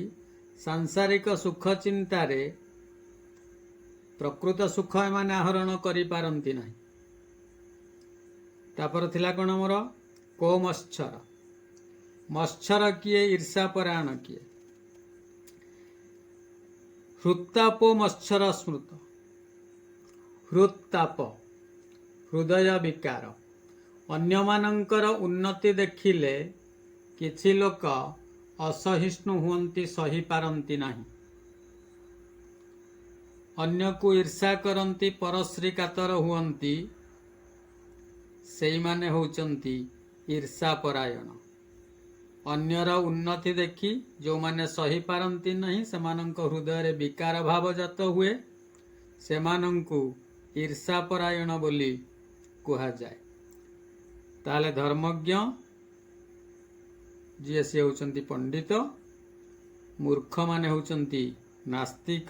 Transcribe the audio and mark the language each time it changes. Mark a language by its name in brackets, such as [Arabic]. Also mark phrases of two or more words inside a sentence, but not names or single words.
[Odia] ସାଂସାରିକ ସୁଖ ଚିନ୍ତାରେ ପ୍ରକୃତ ସୁଖ ଏମାନେ ଆହରଣ କରି ପାରନ୍ତି ନାହିଁ। ତାପର ଥିଲା କଣ ମୋର କୋ ମଚ୍ଛର। ମଚ୍ଛର କିଏ? ଈର୍ଷାପରାୟଣ କିଏ। [Sanskrit] हृत्तापो मच्छर स्मृत। [Odia] ହୃତ୍ତାପ ହୃଦୟ ବିକାର। ଅନ୍ୟ ମାନଙ୍କର ଉନ୍ନତି ଦେଖିଲେ କିଛି ଲୋକ ଅସହିଷ୍ଣୁ ହୁଅନ୍ତି, ସହି ପାରନ୍ତି ନାହିଁ। ଅନ୍ୟ କୋ ଈର୍ଷା କରନ୍ତି, ପରଶ୍ରୀ କାତର ହୁଅନ୍ତି, ସେଇ ମାନେ ହେଉଛନ୍ତି ଈର୍ଷାପରାୟଣ। ଅନ୍ୟର ଉନ୍ନତି ଦେଖି ଯୋ ମାନେ ସହି ପାରନ୍ତି ନାହିଁ, ସେମାନଙ୍କ ହୃଦୟ ରେ ବିକାର ଭାବ ଜାତ ହୁଏ, ସେମାନଙ୍କୁ ଈର୍ଷାପରାୟଣ ବୋଲି କୁହା ଯାଏ। ତାହେଲେ ଧର୍ମଜ୍ଞ ଜୀ ସେ ହେଉଛନ୍ତି ପଣ୍ଡିତ, ମୂର୍ଖ ମାନେ ହେଉଛନ୍ତି ନାସ୍ତିକ।